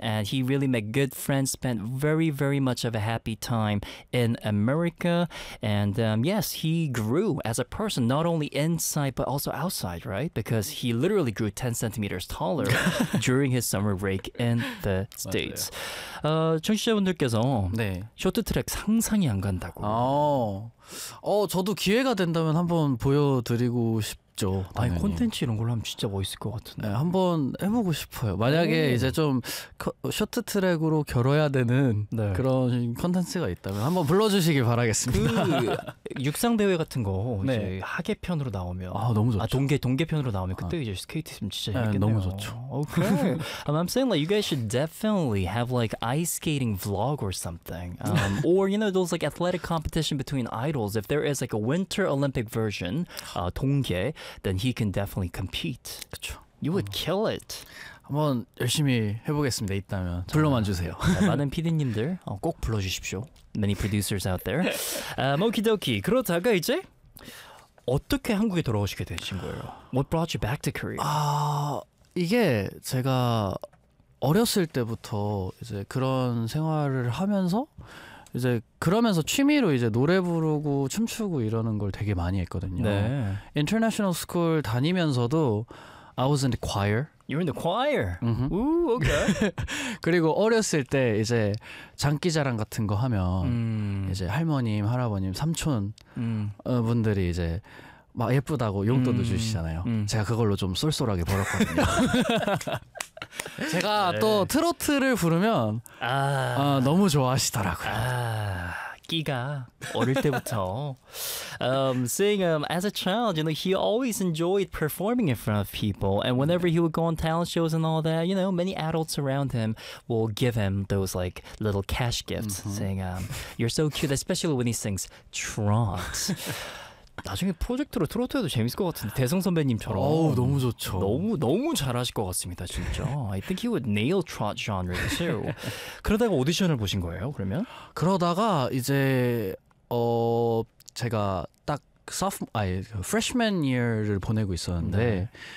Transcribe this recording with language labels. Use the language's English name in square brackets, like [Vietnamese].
[English] And he really made good friends, spent very, very much of a happy time in America. And yes, he grew as a person, not only inside, but also outside, right? Because he literally grew 10 centimeters taller during his summer break in the States. [Korean] 청취자분들께서 네. 쇼트트랙 상상이 안 간다고. 저도 기회가 된다면 한번 보여드리고 싶죠. 아니, 콘텐츠 이런 걸로 하면 진짜 멋있을 것 같은데. 네, 한번 해보고 싶어요. 만약에 이제 좀 쇼트트랙으로 결어야 되는 네. 그런 콘텐츠가 있다면 한번 불러주시길 바라겠습니다. 육상대회 같은 거 네. 하계편으로 나오면. 아, 너무 좋죠. 아, 동계편으로 나오면 그때 이제 스케이트 있으면 진짜 재밌겠네요. 네, 너무 좋죠. [English] Okay. I'm saying like you guys should definitely have like ice skating vlog or something. Or you know those like athletic competition between idols. If there is like a winter Olympic version, 동계, then he can definitely compete. [Korean] 그쵸. [English] You would kill it. [Korean] 한번 열심히 해보겠습니다. 있다면 정말. 불러만 주세요. 많은 PD님들 꼭 불러주십시오. [English] Many producers out there. Okidoki. [Korean] 그러다가 이제 어떻게 한국에 돌아오시게 되신 거예요? [English] What brought you back to Korea? [Korean] 이게 제가 어렸을 때부터 이제 그런 생활을 하면서 이제 그러면서 취미로 이제 노래 부르고 춤추고 이러는 걸 되게 많이 했거든요. 네. [English] International school [Korean] 다니면서도 [English] I was in the choir. You're in the choir. Mm-hmm. Ooh, okay. [Korean] 그리고 어렸을 때 이제 장기자랑 같은 거 하면 이제 할머님, 할아버님, 삼촌 분들이 이제 막 예쁘다고 용돈도 주시잖아요. 제가 그걸로 좀 쏠쏠하게 벌었거든요. 제가 네. 또 트로트를 부르면 너무 좋아하시더라고요. 끼가 어릴 때부터. [English] Saying as a child, you know, he always enjoyed performing in front of people, and whenever he would go on talent shows and all that, you know, many adults around him will give him those like little cash gifts, mm-hmm. saying, "You're so cute," especially when he sings Trot. [Korean] 나중에 프로젝트로 트로트 해도 재밌을 것 같은데 대성 선배님처럼 너무 좋죠 너무 너무 잘하실 것 같습니다 진짜 [English] I think he would nail trot genre too [Korean] 그러다가 오디션을 보신 거예요 그러면? 그러다가 이제 제가 딱 freshman year를 보내고 있었는데 네.